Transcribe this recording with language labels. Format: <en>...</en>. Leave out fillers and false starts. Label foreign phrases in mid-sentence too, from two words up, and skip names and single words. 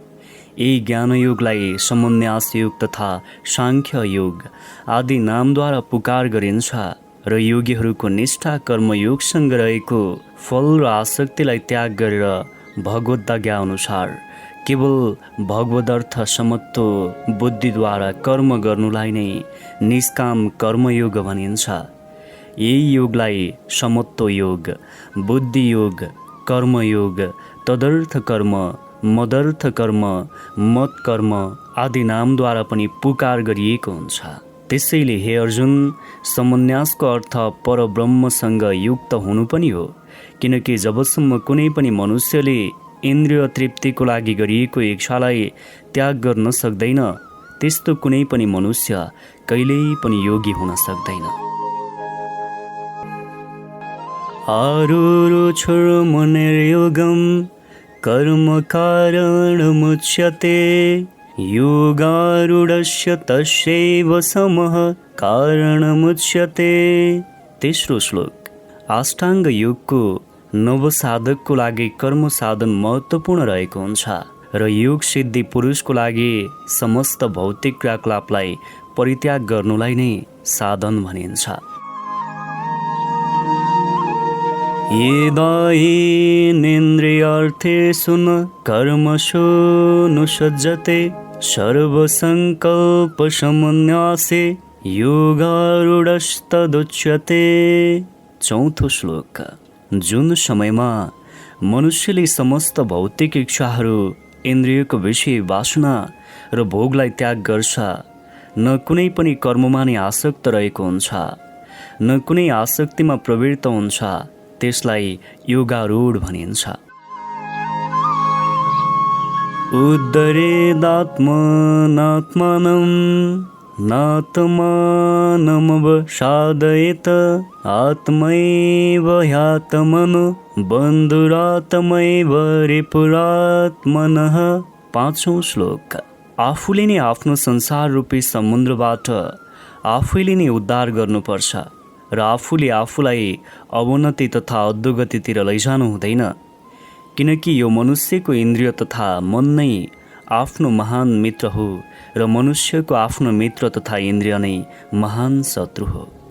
<ne>यही ज्ञान योगलाई समन्यास योग तथा सांख्य योग आदि नामद्वारा पुकार गरिन्छ र योगीहरूको निष्ठा कर्मयोगसँग रहेको फल र आसक्तिलाई त्याग गरेर भगवद्आज्ञा अनुसार केवल भगवदर्थ समत्व बुद्धिद्वारा कर्म गर्नुलाई नै निष्काम कर्मयोग भनिन्छ। यही योगलाई समत्व योग, बुद्धि योग, कर्मयोग, तदर्थ कर्म, मदर्थ कर्म, मत कर्म आदि नामद्वारा पनि पुकार गरिएको हुन्छ। त्यसैले हे अर्जुन, समन्यासको अर्थ परब्रह्मसँग युक्त हुनु पनि हो, किनकि जबसम्म कुनै पनि मनुष्यले इन्द्रिय तृप्तिको लागि गरिएको इच्छालाई त्याग गर्न सक्दैन त्यस्तो कुनै पनि मनुष्य कहिल्यै पनि योगी हुन सक्दैन।</ne> <sa>आरुरुक्षुर्मुनिर्योगं कर्म कारणमुच्यते योगारूढस्य तस्यैव समः कारणमुच्यते।</sa> <ne>तेस्रो श्लोक। अष्टाङ्ग योगको नवसाधकको लागि कर्म साधन महत्त्वपूर्ण रहेको हुन्छ र योग सिद्धि पुरुषको लागि समस्त भौतिक क्रियाकलापलाई परित्याग गर्नुलाई नै साधन भनिन्छ।</ne> <sa>येदायेनेन्द्रियार्थेषु न कर्मसु नुसज्जते सर्वसंकल्पसमन्यासे योगारूढस्तदुच्यते।</sa> <ne>चौथो श्लोक। जुन समयमा मनुष्यले समस्त भौतिक इच्छाहरू, इन्द्रियको विषय वासना र भोगलाई त्याग गर्छ, न कुनै पनि कर्ममा नै आसक्त रहेको हुन्छ, न कुनै आसक्तिमा प्रवृत्त हुन्छ, त्यसलाई योगारूढ भनिन्छ।</ne> <sa>उद्धरेदात्मनात्मानं नात्मानमवसादयेत आत्मैव ह्यात्मनो बन्धुरात्मैव रिपुरात्मनः।</sa> <ne>पाँचौं श्लोक। आफूले नै आफ्नो संसार रूपी समुद्रबाट आफैले नै उद्धार गर्नुपर्छ र आफूले आफूलाई अवनति तथा अधोगतितिर लैजानु हुँदैन, किनकि यो मनुष्यको इन्द्रिय तथा मन नै आफ्नो महान मित्र हो र मनुष्यको आफ्नो मित्र तथा इन्द्रिय नै महान शत्रु हो।</ne>